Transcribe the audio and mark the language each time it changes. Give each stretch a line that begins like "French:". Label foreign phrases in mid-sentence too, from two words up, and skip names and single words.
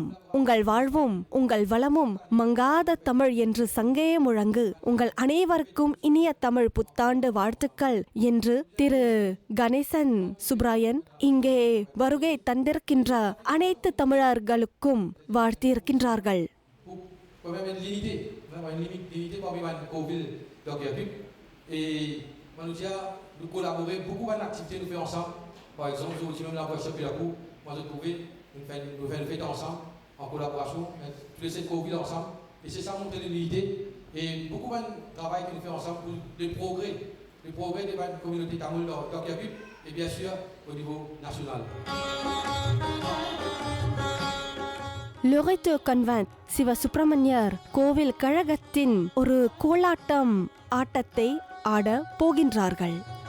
Tamil: உங்கள் வாழ்வும் உங்கள் வளமும் மங்காத தமிழ் என்று சங்கே முழங்கு. உங்கள் அனைவருக்கும் இனிய தமிழ் புத்தாண்டு வாழ்த்துக்கள் என்று திரு கணேசன் சுப்பராயன் இங்கே வருகை தந்திருக்கின்ற அனைத்து தமிழர்களுக்கும் வாழ்த்தியிருக்கின்றார்கள்.
French: En collaboration, tous les 7 Covid ensemble. Et c'est ça montrer l'unité. Et beaucoup de travail que nous faisons ensemble pour le progrès de la communauté tamoul dans Kiapip et bien sûr au niveau national.
Tamil: லொரைட்டோ கன்வென்ட் சிவ சுப்பிரமணியர் கோவில் கழகத்தின் ஒரு கோலாட்டம் ஆட்டத்தை ஆட போகின்றார்கள்.